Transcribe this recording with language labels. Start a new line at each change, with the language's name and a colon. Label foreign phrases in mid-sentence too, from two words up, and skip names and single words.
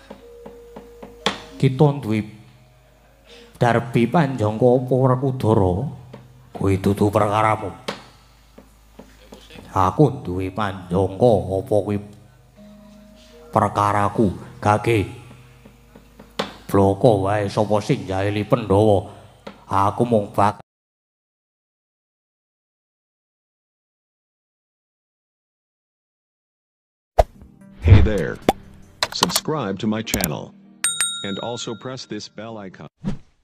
Javanese: Kita duwe darbi panjangka apa Werkudara? Kuwi dudu perkaramu. Aku duwe panjangka apa kuwi perkaraku. Gage bloko wae sapa sing jahili Pandhawa. Aku mung bak
English: Hey there. Subscribe to my channel. And also press this bell icon.